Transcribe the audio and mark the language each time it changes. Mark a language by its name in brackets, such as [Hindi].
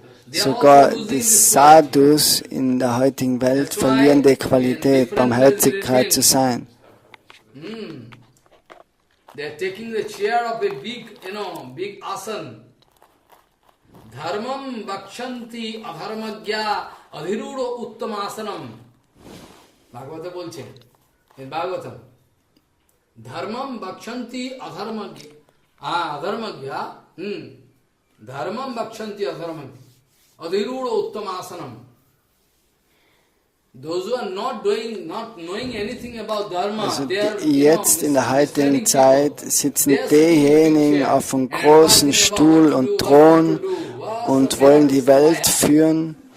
[German] Sogar die Sadhus in der heutigen Welt verlieren die Qualität, Barmherzigkeit zu sein. [English] They are taking the chair of a big asan. [Sanskrit] Dharmam bakshanti adharmagya adhirudo uttamasanam. [Bangla] Bhagavatam bolche. [English] In Bhagavatam. [Sanskrit] Dharmam bakshanti adharmagya. Adharmagya. Dharmam bakshanti adharmagya. Adhirudo uttamasanam. [English] Those who are not knowing anything about Dharma, [German] also [English] they are, [German] jetzt in der heutigen Zeit sitzen diejenigen auf einem großen Stuhl und Thron und wollen die Welt führen.